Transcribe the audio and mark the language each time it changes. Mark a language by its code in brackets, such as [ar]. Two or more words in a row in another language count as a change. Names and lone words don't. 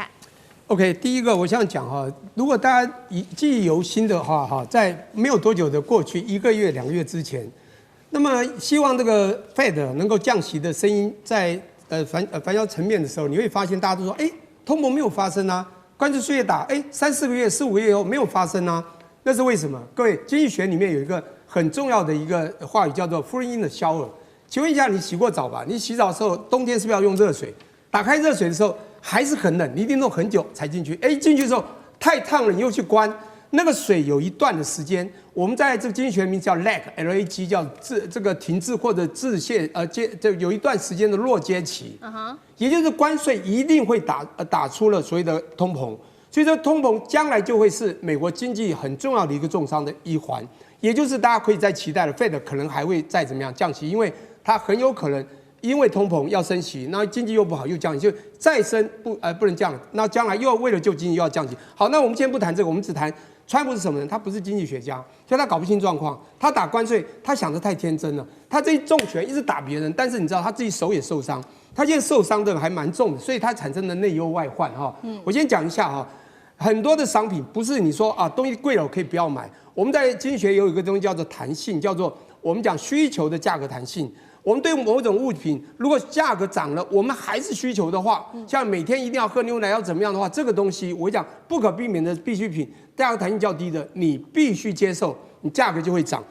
[zh] ？OK， 第一個我想講哈，如果大家記憶猶新的話哈，在沒有多久的過去1個月、2個月之前，那麼希望這個 Fed 能夠降息的聲音在反銷層面的時候，你會發現大家都說，通膨沒有發生啊，關稅也打，3、4個月、4、5個月以後沒有發生啊，那是為什麼？各位，經濟學裡面有一個很重要的一個話語叫做 [en] “Free in the shower”。 [zh] 請問一下，你洗過澡吧？你洗澡的時候，冬天是不是要用熱水？打開熱水的時候還是很冷，你一定弄很久才進去。進去之後太燙了，你又去關，那個水有一段的時間，我們在這個經濟學名叫 lag， 叫這個停滯或者滯泄，這有一段時間的落接期。也就是關稅一定會打出了所謂的通膨。所以說通膨將來就會是美國經濟很重要的一個重傷的一環，也就是大家可以在期待的 Fed 可能還會再怎麼樣降息，因為它很有可能因為通膨要升息，那經濟又不好又降息，就再升不能降，那將來又為了救經濟又要降息。好，那我們今天不談這個，我們只談川普是什麼人？他不是經濟學家，所以他搞不清狀況。他打關稅，他想得太天真了。他這一重拳一直打別人，但是你知道他自己手也受傷。他現在受傷的還蠻重的，所以他產生的內憂外患哈。我先講一下哈，很多的商品不是你說啊東西貴了我可以不要買。我們在經濟學有一個東西叫做彈性，叫做我們講需求的價格彈性。我們對某種物品，如果價格漲了，我們還是需求的話，像每天一定要喝牛奶要怎麼樣的話，這個東西我講不可避免的必需品，價格彈性較低的，你必須接受，你價格就會漲。